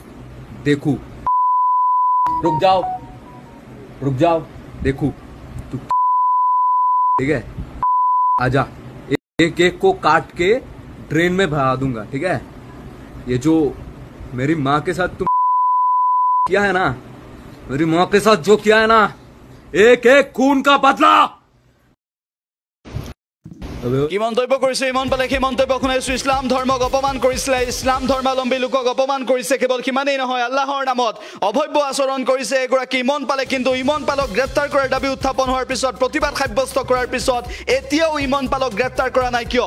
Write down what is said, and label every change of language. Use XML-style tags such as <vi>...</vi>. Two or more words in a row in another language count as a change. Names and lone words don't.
<hi>देखू, रुक जाओ, देखू तू, ठीक है? आजा, एक एक को काट के ट्रेन में भगा दूंगा, ठीक है? ये जो मेरी माँ के साथ तुम किया है ना, मेरी माँ के साथ जो किया है ना, एक एक खून का बदला।</hi> <as>কি মন্তব্য কৰিছে ইমন পালে? সেই মন্তব্য শুনাইছো। ইছলাম ধৰ্মক অপমান কৰিছিলে, ইছলাম ধৰ্মাৱলম্বী লোকক অপমান কৰিছে। কেৱল সিমানেই নহয়, আল্লাহৰ নামত অভব্য আচৰণ কৰিছে এগৰাকী ইমন পালে। কিন্তু ইমন পালক গ্ৰেপ্তাৰ কৰাৰ দাবী উত্থাপন হোৱাৰ পিছত, প্ৰতিবাদ সাব্যস্ত কৰাৰ পিছত এতিয়াও ইমন পালক গ্ৰেপ্তাৰ কৰা নাই কিয়?</as>